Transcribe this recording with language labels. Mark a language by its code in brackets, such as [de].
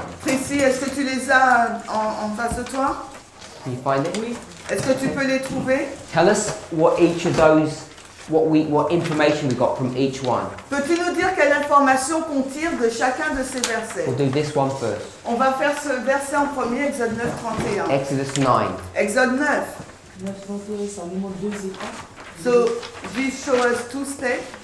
[fr] Tracy, est-ce que tu les as en face de toi? [en] Can you find it? [fr] Oui. Est-ce que tu peux les trouver? [en] Tell us what each of those, what information we got from each one. [fr] Peux-tu nous dire quelle information qu'on tire de chacun de ces versets? [en] We'll do this one first. [fr] On va faire ce verset en premier, Exode 9:31. [en] Exodus 9. [fr] Exode 9. 9.31, c'est un numéro 2 étapes. [en] So, this shows us 2 steps.